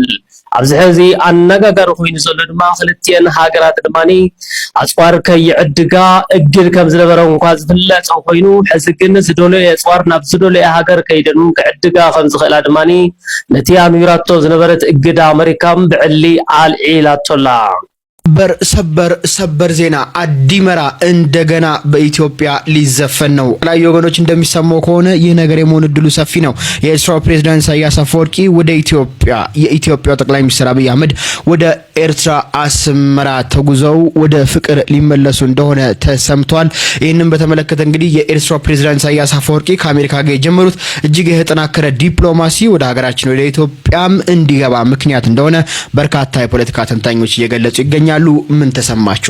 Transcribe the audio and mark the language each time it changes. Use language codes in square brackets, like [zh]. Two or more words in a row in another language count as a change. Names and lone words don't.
[ti] ኣብዚ ሕዚ ኣነጋጋሪ ኮይኑ ዘሎ ድማ ክልቲአን ሃገራት ድማኒ ኣጽዋር ከይዕድጋ እግድ ከም ዝነበረ እንኳ ዝፍለጥ ኮይኑ ሕዚ ግን ዝደልዮ ኣጽዋር ናብ ዝደልዮ ሃገር ከይደኑ ክዕድጋ ከም ዝኽእላ ድማኒ ነቲ ኣንቢራቶ ዝነበረት እግድ ኣሜሪካም ብዕሊ ኣልዒላቶላ። [am] ሰበር ዜና አዲመራ እንደገና በኢትዮጵያ ሊዘፈን ነው። ላይ ወገኖች እንደሚሰማው ከሆነ ይህ ነገር የመሆን እድሉ ሰፊ ነው። የኤርትራው ፕሬዝዳንት ኢሳያስ አፈወርቂ ወደ የኢትዮጵያው ጠቅላይ ሚኒስትር አብይ አህመድ ወደ ኤርትራ አስመራ ተጉዘው ወደ ፍቅር ሊመለሱ እንደሆነ ተሰምቷል። ይህንን በተመለከተ እንግዲህ የኤርትራው ፕሬዝዳንት ኢሳያስ አፈወርቂ ከአሜሪካ ጋር የጀመሩት እጅግ የተጠናከረ ዲፕሎማሲ ወደ ሀገራችን ወደ ኢትዮጵያም እንዲገባ ምክንያት እንደሆነ በርካታ የፖለቲካ ተንታኞች እየገለጹ ይገኛሉ። ምን ተሰማችሁ?